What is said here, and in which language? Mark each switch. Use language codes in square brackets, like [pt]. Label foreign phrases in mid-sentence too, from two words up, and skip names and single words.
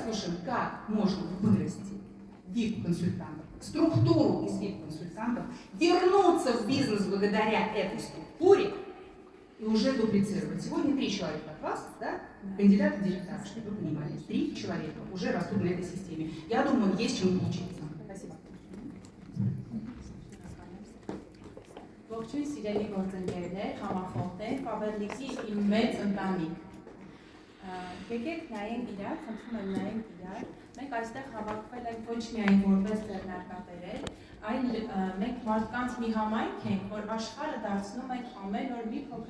[ru] послушаем, как можно вырасти VIP-консультантов, структуру из VIP-консультантов, вернуться в бизнес благодаря этой структуре и уже дуплицировать. Сегодня 3 человека от вас, да, кандидаты в директора, чтобы вы понимали, 3 человека уже растут на этой системе. Я думаю, есть чему учиться. Спасибо. [hy] Ողջույն սիրելի գործընկերներ, համախոհներ, Faberlic-ի իմ մեծ ընտանիք։ Եկեք նայենք իրար, խնդրում եմ նայենք իրար։ Մենք այստեղ հավաքվել ենք ոչ միայն որպես ձեռնարկատերեր, այլ մենք մարդկանց մի համայնք ենք, որ աշխարհը դարձնում ենք ամեն օր մի փոքր